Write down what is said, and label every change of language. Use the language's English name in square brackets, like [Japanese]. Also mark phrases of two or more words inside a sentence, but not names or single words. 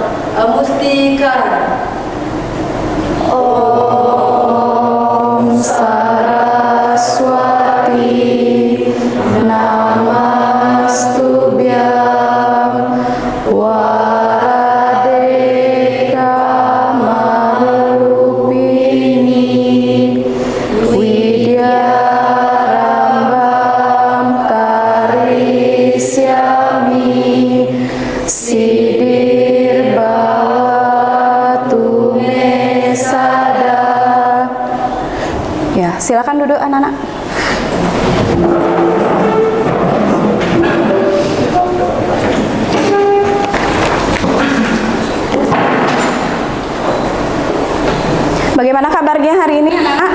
[Indonesian] Mustika. [Sanskrit] ॐ सरस्वति नमस्तुभ्यं वरदे कामरूपिणि विद्यारम्भं करिष्यामि सिद्धिर्भवतु मे सदा. [Indonesian] Ya, silakan duduk anak-anak. Bagaimana kabarnya hari ini anak-anak?